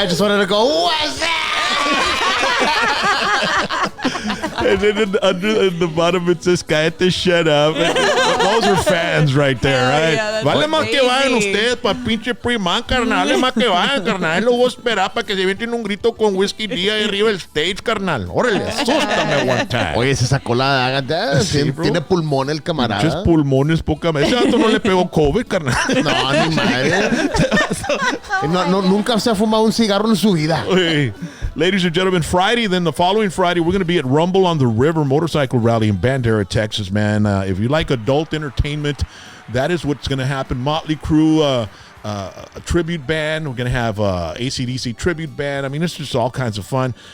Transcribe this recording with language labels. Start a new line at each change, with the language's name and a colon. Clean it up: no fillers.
English: I just wanted to go, what's that? And then in the bottom it says,
Spanish: cállate,
English: shut up. Those are fans right there, right? Yeah,
Spanish: vale más que vayan
English: amazing.
Spanish: ustedes pa' pinche primán, carnal. Vale más que vayan, carnal. Lo voy a esperar para que se avienten un grito con Whiskey D ahí arriba del stage, carnal. Órale, asústame
English: one time.
Spanish: Oye, se sacó la... Sí, bro. Tiene pulmón el camarada. Pinches pulmones, poca vez. Ese vato no le pegó COVID, carnal. No, ni madre. Nunca se ha fumado un cigarro en su vida.
English: Hey, ladies and gentlemen, Friday, then the following Friday, we're going to be at Rumble on the River Motorcycle Rally in Bandera, Texas, man. If you like adult entertainment, that is what's going to happen. Motley Crue, a tribute band. We're going to have AC/DC tribute band. I mean, it's just all kinds of fun.